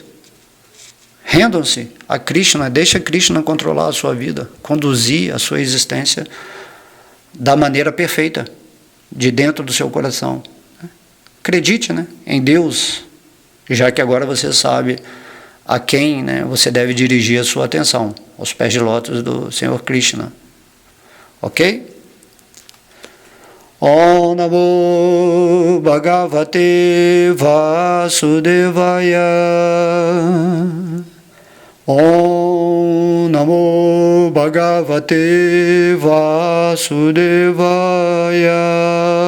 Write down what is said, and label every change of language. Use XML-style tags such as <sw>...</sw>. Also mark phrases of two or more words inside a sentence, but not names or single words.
<pt>Rendam-se a Krishna, deixa Krishna controlar a sua vida, conduzir a sua existência da maneira perfeita, de dentro do seu coração. Acredite, né, em Deus, já que agora você sabe a quem, né, você deve dirigir a sua atenção, aos pés de lótus do Senhor Krishna. Ok?</pt> <sa>ॐ नमो भगवते वासुदेवाय. ॐ नमो भगवते वासुदेवाय.</sa>